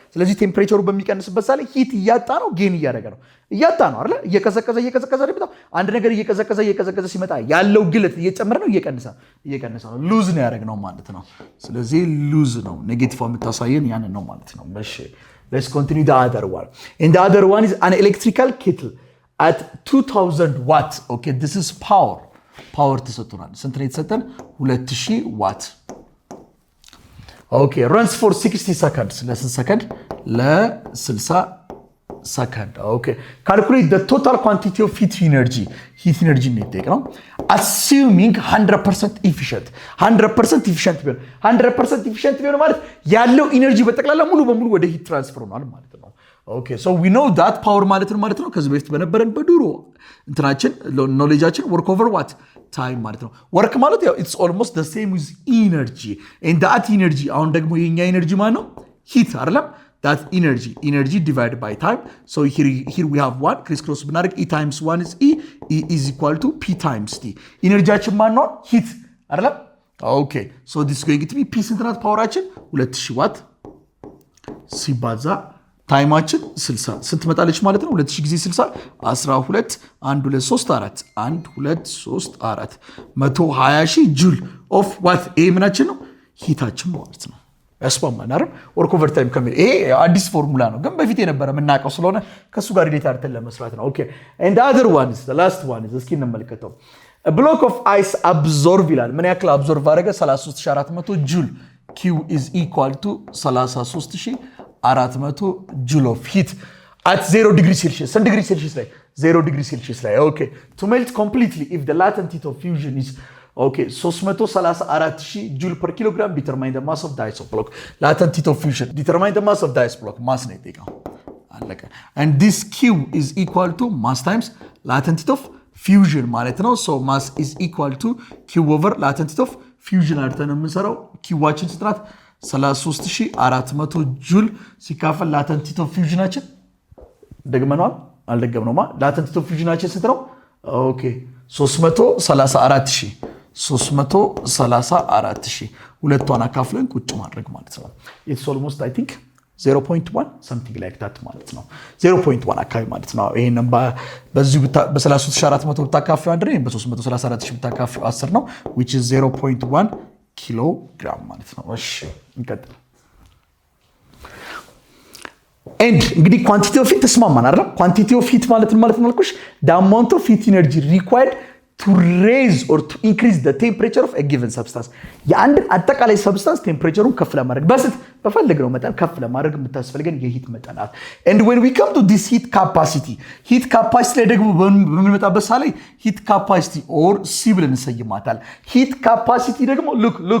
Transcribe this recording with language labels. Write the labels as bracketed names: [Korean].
[Amharic] ስለዚህ ቴምፕሬቸሩ በሚቀንስበት ሰዓት ላይ ሂት እያጣ ነው ጌን እያደረገ ነው? እያጣ ነው አይደል? እየቀዘቀዘ ነው። አንድ ነገር እየቀዘቀዘ ሲመጣ ያለው ግለት እየጨመረ ነው እየቀነሰ ነው። ሉዝ ነው ያደረግነው ማለት ነው። ስለዚህ ሉዝ ነው ኔጌቲቭ የምታሳየን ያንን ነው ማለት ነው። እሺ [English] let's continue the other one. And the other one is an electrical kettle at 2000 watts. Okay, this is power [Amharic] ተሰጥቶናል። ስንት ነው የተሰጠን? 2000 ዋት። [English] Okay, runs for 60 seconds. [Amharic] ለስንት ሰከንድ? ለ60 ሰከንድ። [English] Okay, calculate the total quantity of heat energy ነው የጠየቅነው። assuming 100% efficient [Amharic] 100% efficient ቢሆን ማለት ያለው ኢነርጂ በጠቅላላ ሙሉ በሙሉ ወደ ሂት ትራንስፈር ሆኗል ማለት ነው። [English] Okay, so we know that power [Amharic] ማለት ነው ከዚህ በፊት በነበረን በዱሮ እንትናችን ኖሌጃችን [English] work over what time [Amharic] ማለት ነው። work ማለት ያው [English] it's almost the same with energy and that energy [Amharic] አሁን ደግሞ የኛ ኤነርጂ ማለት ነው ሂት አይደለም? [English] that energy divided by time. So here we have 1 crisscross ብናደርግ e times 1 is e is equal to p times t [Amharic] ኢነርጂያችን ማለት ነው ሂት አይደለም? [English] Okay, so this is going to be p [Amharic] ስንት ናት ፓወራችን? 2000 ዋት ሲባዛ ታይማችን 60 ስንት መጣለች ማለት ነው? 2000 ጊዜ 60 12 1 2 3 4 1 2 3 4 120,000 ጁል ኦፍ ዋት ይሄ ምናችን ነው ሂታችን ማለት ነው። ያስማማል አይደል? ወርክ ኦቨር ታይም ከሚል ይሄ አዲስ ፎርሙላ ነው ግን በፊት የነበረ የምናውቀው ስለሆነ ከሱ ጋር ሪሌት አድርገን ለመስራት ነው። ኦኬ [English] and the other one is the last one is [Amharic] እስኪ እንመልከተው። [English] a block of ice absorb [Amharic] ይላል። ምን ያክል አብዞርቭ አደረገ? [English] 33400 ጁል q is equal to 33400 ጁል of heat at 0 degree Celsius. [Amharic] ስንት ዲግሪ ሴልሺየስ ላይ? [English] 0 degree Celsius ላይ። okay, to melt completely if the latent heat of fusion is okay 334,000 joule per kilogram, determine the mass of the ice block. Latent heat of fusion determine the mass of the ice block. mass [Amharic] ነው የጠየቀው አለቀ። [English] and this q is equal to mass times latent heat of fusion ማለት ነው። so mass is equal to q over latent heat of fusion [Amharic] አድርገን የምንሰራው q-ዋችን ስንት ናት? 33400 ጁል ሲካፈል latent heat of fusionአችን ደግመናል አልደገምነውማ። latent heat of fusionአችን ስንት ነው? okay 334,000 ሁለቷን አካፍለን ቁጭ ማድረግ ማለት ነው። [English] it's almost I think 0.1 something like that [Amharic] ማለት ነው። 0.1 አካባቢ ማለት ነው። ይሄንን በዚሁ በ33400 ብታካፍሉ አንድ ነው፣ በ334,000 ብታካፍሉ 10 ነው [English] which is 0.1 [Amharic] ኪሎ ግራም ማለት ነው። እሺ እንቀጥል። and እንግዲህ ኳንቲቲ ኦፍ ሂት ተስማማን አይደል? [English] ኳንቲቲ ኦፍ ሂት ማለት ነው አልኩሽ the amount of heat energy required to raise or to increase the temperature of a given substance. [Amharic] የአንድን አጠቃላይ ሰብስታንስ ቴምፕሬቸሩን ከፍ ለማድረግ በፈለግነው መጠን ከፍ ለማድረግ የምታስፈልገን የሂት መጠን ናት። [English] and when we come to this heat capacity [Amharic] ላይ ደግሞ በምንመጣበት ሰዓት ላይ [English] heat capacity or C [Amharic] ብለን እንሰይማታል። heat capacity ደግሞ look